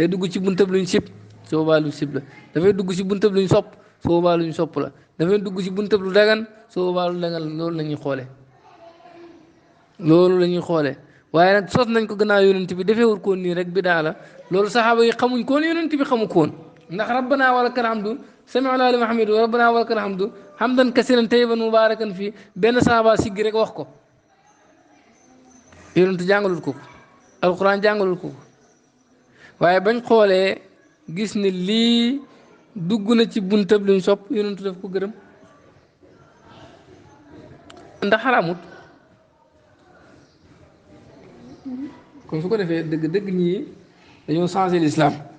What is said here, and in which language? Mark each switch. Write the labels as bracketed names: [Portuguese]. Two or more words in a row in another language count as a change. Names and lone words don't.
[Wolof] dugg ci buntab luñ sib su boobaa lu sib la dafay dugg ci buntab luñ sopp su boobaa luñ sopp la dafay dugg ci buntab lu dagan su boobaa lu dagan loolu la ñuy xoolee loolu la ñuy xoolee waaye nag sos nañ ko gannaaw yonent bi defee wut koon nii rek bidaa la loolu saxaaba yi xamuñ koon yonent bi xamu koon ndax [Arabic] ربنا ولك الحمد سمعنا لمن حمده ربنا ولك الحمد حمدا كثيرا طيبا مباركا فيه [Wolof] benn saxaaba siggi rek wax ko yonent jàngalul ko alquran jàngalul ko waaye bañ xoolee gis ni lii dugg na ci buntab luñ sopp yonent daf ko gërëm ndax xaraamut kon su ko defee dëgg dëgg ñii dañoo [French] changé l'islam